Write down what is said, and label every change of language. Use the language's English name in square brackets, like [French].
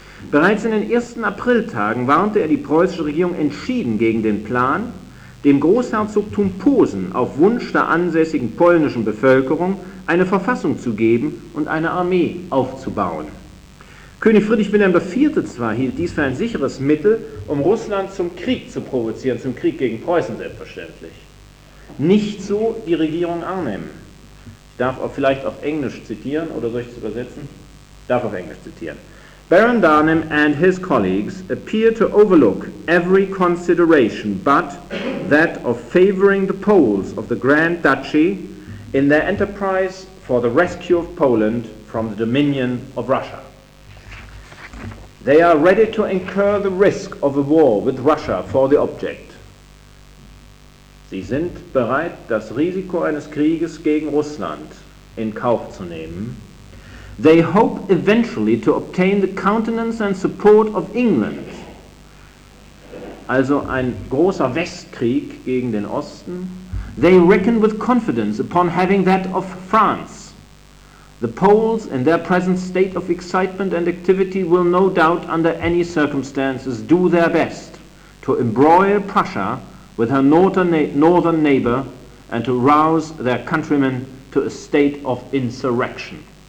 [German] Bereits in den ersten Apriltagen warnte er die preußische Regierung entschieden gegen den Plan, dem Großherzogtum Posen auf Wunsch der ansässigen polnischen Bevölkerung eine Verfassung zu geben und eine Armee aufzubauen. König Friedrich Wilhelm IV. Zwar hielt dies für ein sicheres Mittel, um Russland zum Krieg zu provozieren, zum Krieg gegen Preußen selbstverständlich. Nicht so die Regierung Arnim. Ich darf auch vielleicht auf Englisch zitieren, oder soll ich es übersetzen? Ich darf auf Englisch zitieren. [English] Baron Arnim and his colleagues appear to overlook every consideration but that of favoring the Poles of the Grand Duchy in their enterprise for the rescue of Poland from the dominion of Russia. They are ready to incur the risk of a war with Russia for the object. [German] Sie sind bereit, das Risiko eines Krieges gegen Russland in Kauf zu nehmen. [English] They hope eventually to obtain the countenance and support of England. [German] Also ein großer Westkrieg gegen den Osten. [English] They reckon with confidence upon having that of France. The Poles, in their present state of excitement and activity, will no doubt under any circumstances do their best to embroil Prussia with her northern neighbor and to rouse their countrymen to a state of insurrection.